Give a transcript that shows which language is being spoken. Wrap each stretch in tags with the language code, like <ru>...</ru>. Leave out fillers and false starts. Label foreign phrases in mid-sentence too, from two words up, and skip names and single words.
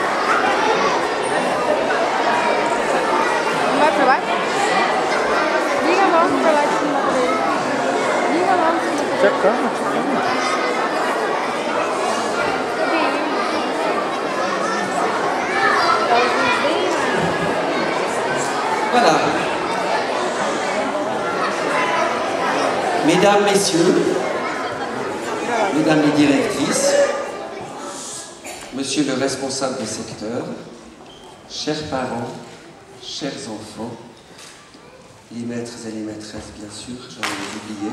<pt>Não vai pra baixo? Liga logo pra lá de cima dele. Liga logo pra cima. Já calma.</pt> <fr>Voilà. Mesdames, Messieurs, Mesdames les directrices, Monsieur le responsable du secteur, chers parents, chers enfants, les maîtres et les maîtresses, bien sûr, j'en ai oublié.</fr>